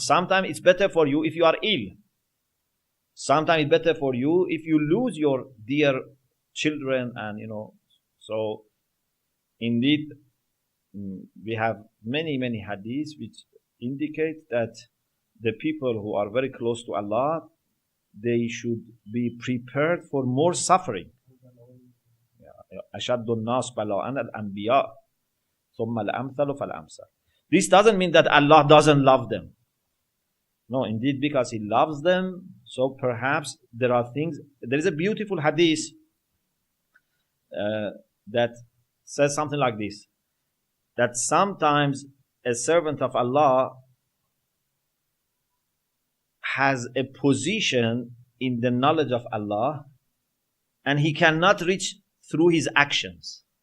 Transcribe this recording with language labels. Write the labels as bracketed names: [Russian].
[English] Sometimes it's better for you if you are ill. Sometimes it's better for you if you lose your dear children, and so indeed we have many hadiths which indicate that the people who are very close to Allah, they should be prepared for more suffering. [Arabic] أشد الناس بلاءً الأنبياء ثم الأمثل فالأمثل. [English] This doesn't mean that Allah doesn't love them. No, indeed, because He loves them, so perhaps there are things. There is a beautiful hadith that says something like this: that sometimes a servant of Allah has a position in the knowledge of Allah, and he cannot reach through his actions.